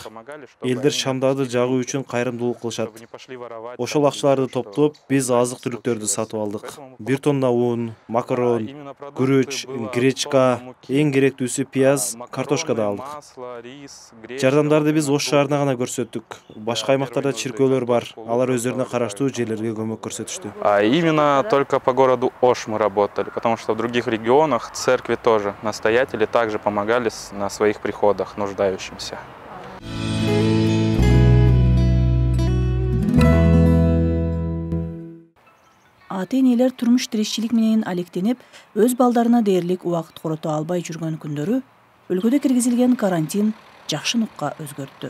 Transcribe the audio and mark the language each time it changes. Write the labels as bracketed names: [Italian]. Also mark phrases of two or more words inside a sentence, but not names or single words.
[Kyrgyz] Элдер шамдарды жагуу үчүн кайрымдуулук кылышат. Ошол акчаларды топтоп, биз азык-түлүктөрдү сатып алдык. 1 тонна ун, макарон, күрөч, гречка, эң керектүүсү пияз, картошка да алдык. Жардамдарды биз Ош шаарына гана көрсөттүк. Башка аймактарда чиркөөлөр бар. Алар өздөрүнө караштуу жерлерге көмөк көрсөтүштү. [Russian] А именно только по городу Ош мы работали, потому что в других регионах церкви тоже настоятели также помогали на своих приходах нуждающимся. [Kyrgyz] Ата-энелер турмуш тиричилик менен алектенип, өз балдарына дээрлик убакыт корото албай жүргөн күндөрү өлкөдө киргизилген карантин жакшы нукка өзгөрттү.